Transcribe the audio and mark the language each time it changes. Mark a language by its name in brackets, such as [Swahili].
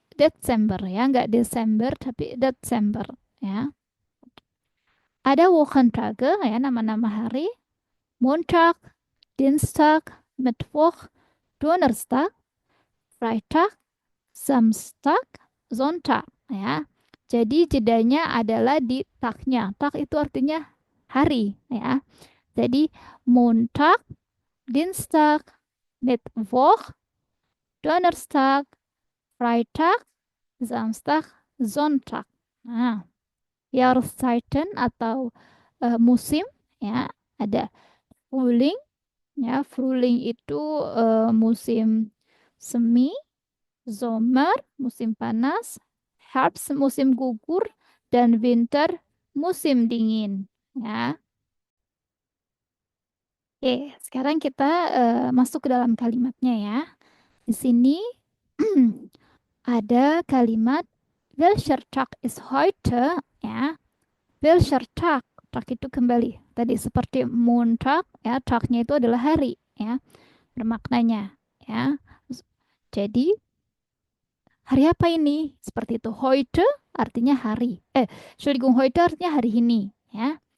[Indonesian] Desember ya, nggak Desember tapi Desember ya. Ada Wochentage ya, nama-nama hari. [German] Montag, Dienstag, Mittwoch, Donnerstag, Freitag, Samstag, Sonntag ya. [Indonesian] Jadi jedanya adalah di taknya. Tak itu artinya hari ya. [German] Jadi Montag, Dienstag, Mittwoch, Donnerstag, Freitag, Samstag, Sonntag. [Indonesian] Nah, Jahreszeiten atau musim ya, ada Frühling ya. Frühling itu musim semi, Sommer musim panas, Herbst musim gugur, dan Winter musim dingin ya. Oke, sekarang kita masuk ke dalam kalimatnya ya. Di sini ada kalimat [German] Welcher Tag ist heute [Indonesian] ya. [German] Welcher Tag, [Indonesian] Tag itu kembali. Tadi seperti Montag ya, Tagnya itu adalah hari ya, bermaknanya ya. Jadi hari apa ini? Seperti itu. Heute artinya hari. [German] Entschuldigung, [Indonesian] heute artinya hari ini ya.